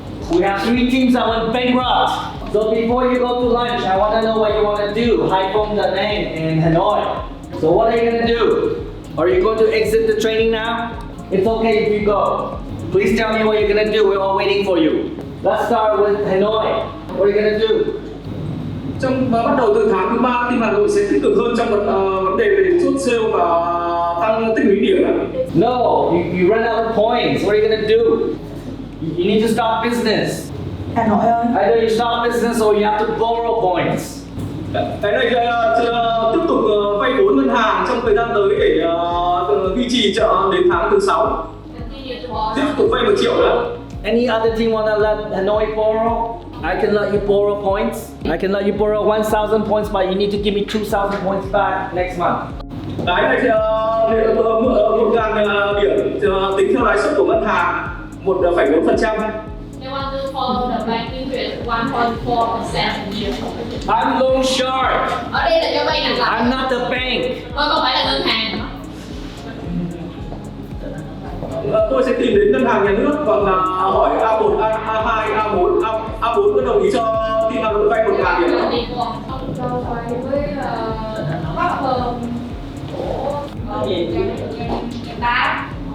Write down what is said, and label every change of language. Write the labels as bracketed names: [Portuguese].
[English] We have 3 teams that went bankrupt. So before you go to lunch, I want to know what you want to do. Hai Phong, Da Nang, and Hanoi. So what are you going to do? Are you going to exit the training now? It's okay if you go. Please tell me what you're going to do. We're all waiting for you. Let's start with Hanoi. What are you going to do? [Vietnamese] Bắt đầu từ tháng thứ 3, team Hà Nội sẽ tích cực hơn trong vấn đề về chốt sale và tăng tích lũy điểm. [English] No, you run out of points. What are you going to do? You need to stop business. [Vietnamese] Hà Nội ơi. [English] Either you stop business or you have to borrow points. [Vietnamese] Cái này tiếp tục vay vốn ngân hàng trong thời gian tới để duy trì đến tháng thứ 6. Tiếp tục vay 1 triệu nữa. [English] Any other team want to let Hanoi borrow? I can let you borrow points. I can let you borrow 1,000 points, but you need to give me 2,000 points back next month. [Vietnamese] Cái này thì 1.000 điểm tính theo lãi suất của ngân hàng 1,4%. [English] They want to follow the bank interest 1.4% a year. I'm loan shark. [Vietnamese] Ở đây là cho vay nặng lãi. [English] I'm not the bank. [Vietnamese] Tôi không phải là ngân hàng. Tôi sẽ tìm đến ngân hàng nhà nước và hỏi A1, A2, A4, A4 có đồng ý cho team Hà Nội vay 1.000 điểm không? Cho vay với bác Phần của em tám.